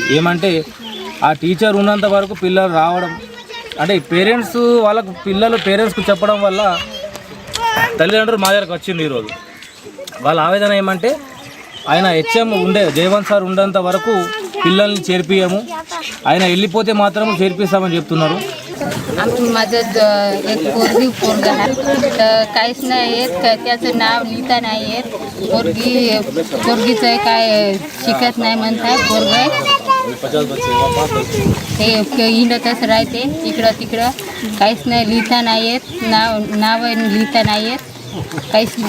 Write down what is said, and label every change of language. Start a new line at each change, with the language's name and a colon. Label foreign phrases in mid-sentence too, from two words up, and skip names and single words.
Telugu: ఏమంటే ఆ టీచర్ ఉన్నంత వరకు పిల్లలు రావడం అంటే పేరెంట్స్ వాళ్ళకు పేరెంట్స్కు చెప్పడం వల్ల తల్లిదండ్రులు మా దగ్గరకు వచ్చింది. ఈరోజు వాళ్ళ ఆవేదన ఏమంటే ఆయన హెచ్ఎం జయవంత్ సార్ ఉండేంత వరకు పిల్లల్ని చేర్పియము, ఆయన వెళ్ళిపోతే मात्र చేర్పిస్తామని చెప్తున్నారు.
Marathi: माझं एक पोरगा आहे तर काहीच नाही येत, त्याचं नाव लिहिता नाही येत. पोरगीचं काय शिकत नाही म्हणताय. पोरगं ते हिंडतच राहते इकडं तिकडं, काहीच नाही लिहिता नाही येत, नाव लिहिता नाही येत, काहीच नाही.